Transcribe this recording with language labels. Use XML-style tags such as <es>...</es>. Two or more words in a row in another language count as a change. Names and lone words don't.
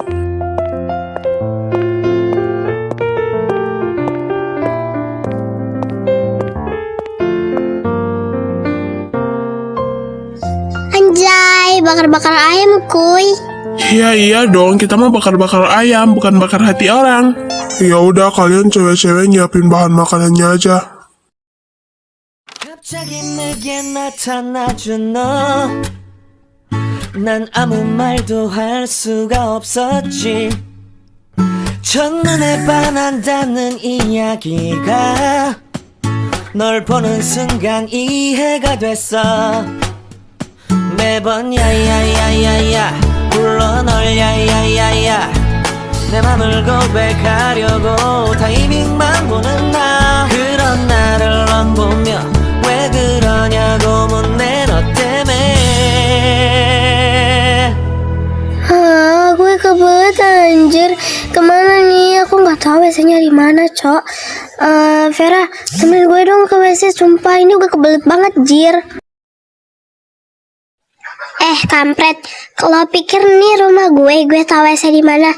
<id>Anjay, bakar-bakar ayam kuy. Iya dong, kita mau bakar-bakar ayam, bukan bakar hati orang. Ya udah, kalian cewek-cewek nyiapin bahan makanannya aja.</id> <ko>갑자기 내게 나타나준 너 난 아무 말도 할 수가 없었지 첫눈에 반한다는 이야기가 널 보는 순간 이해가 됐어 매번 야야야야야 불러 널 야야야야 내 맘을 고백하려고 타이밍만 보는 나 그런 나를 넌 보며 왜 그러냐고 묻네 너 때문에</ko> <id>Gue kebelet anjir. Kemana nih? Aku nggak tahu WC-nya di mana, Cok. Vera, temenin gue dong ke WC. Sumpah ini gue kebelet banget, jir. Kampret, kalau pikir nih rumah gue tahu WC di mana?</id>